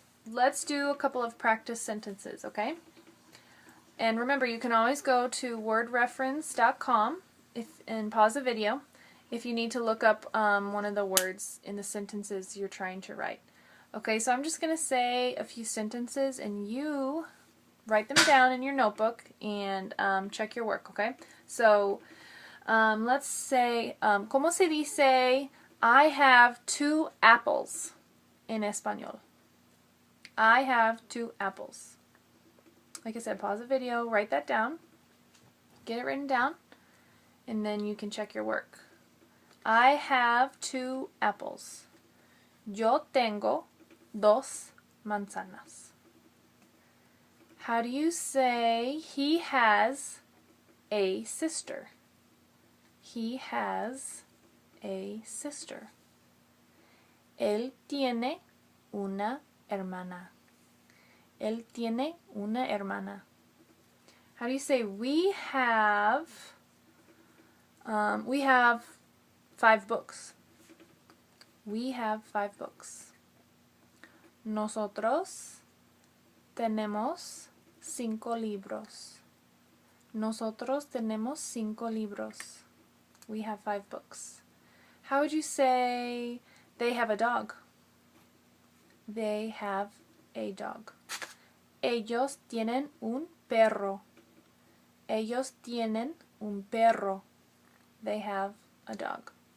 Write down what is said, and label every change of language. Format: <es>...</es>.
<en>Let's do a couple of practice sentences, okay? And remember, you can always go to wordreference.com and pause the video if you need to look up one of the words in the sentences you're trying to write. Okay, so I'm just going to say a few sentences and you write them down in your notebook and check your work, okay? So let's say,</en> <es>¿cómo se dice</es> <en>I have 2 apples</en> <es>en español?</es> <en>I have 2 apples. Like I said, pause the video, write that down, get it written down, and then you can check your work. I have 2 apples.</en> <es>Yo tengo 2 manzanas.</es> <en>How do you say he has a sister? He has a sister.</en> <es>Él tiene una hermana. Él tiene una hermana.</es> <en>How do you say we have 5 books. We have 5 books.</en> <es>Nosotros tenemos 5 libros. Nosotros tenemos 5 libros.</es> <en>We have 5 books. How would you say they have a dog? They have a dog.</en> <es>Ellos tienen un perro. Ellos tienen un perro.</es> <en>They have a dog.</en>